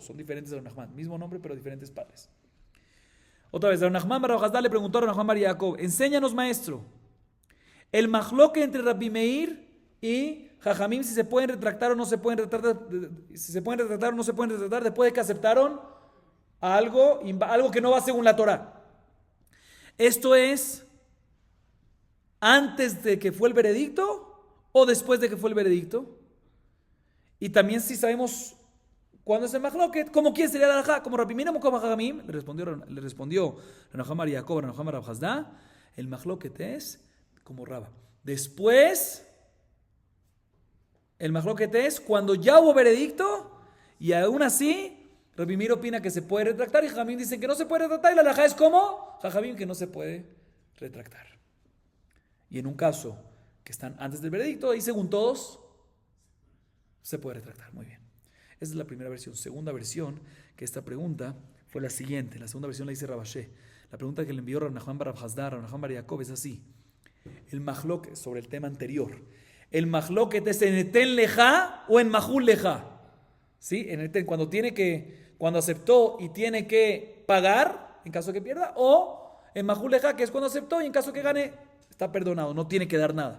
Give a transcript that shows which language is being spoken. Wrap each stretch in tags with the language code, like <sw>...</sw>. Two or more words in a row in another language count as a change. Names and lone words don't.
<es>Son diferentes de Rav Nachman, mismo nombre pero diferentes padres. Otra vez, Rav Nachman bar Rav Hasda le preguntó a Rav Nachman bar Yaakov: enséñanos, maestro, el mahloket entre Rabbi Meir y Jajamim, si se pueden retractar o no se pueden retractar, si se pueden retractar o no se pueden retractar después de que aceptaron algo que no va según la Torah. Esto es antes de que fue el veredicto o después de que fue el veredicto. Y también si sabemos cuándo es el mahloket, ¿cómo quién sería la halajá? ¿Como Rabbi Meir o como Jajamim? Le respondió Rav Nachman bar Yaakov, Rav Nachman bar Rav Hasda, el mahloket es como Raba. Después, el mahloket es cuando ya hubo veredicto y aún así Rabbi Meir opina que se puede retractar y Jajamim dicen que no se puede retractar y la halajá es como Jajamim, que no se puede retractar. Y en un caso que están antes del veredicto, y según todos, se puede retractar. Muy bien. Esa es la primera versión. Segunda versión, que esta pregunta fue la siguiente. La segunda versión la dice Rav Ashe. La pregunta que le envió Rav Nachman bar Rav Hasda, Rav Nachman bar Yaakov es así. El mahloket, sobre el tema anterior. ¿El mahloket es en</es> <he>אתן לך</he> <es>o en</es> <he>מחול לך?</he> <es>¿Sí? En eten, cuando tiene que cuando aceptó y tiene que pagar en caso de que pierda, o en Majuleja, que es cuando aceptó y en caso de que gane, está perdonado, no tiene que dar nada.</es>